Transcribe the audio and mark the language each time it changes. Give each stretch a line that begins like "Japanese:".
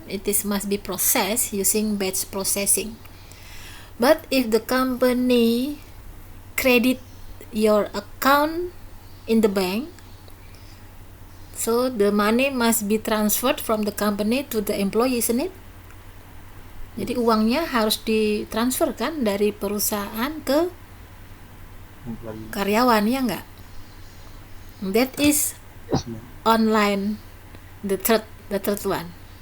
English: It is must be processed using batch processing. But if the company credit your account in the bank, so the money must be transferred from the company to the employee, isn't it?
Indonesian: Jadi uangnya harus ditransfer kan dari perusahaan ke karyawan, ya enggak?
English: That is online, the third one.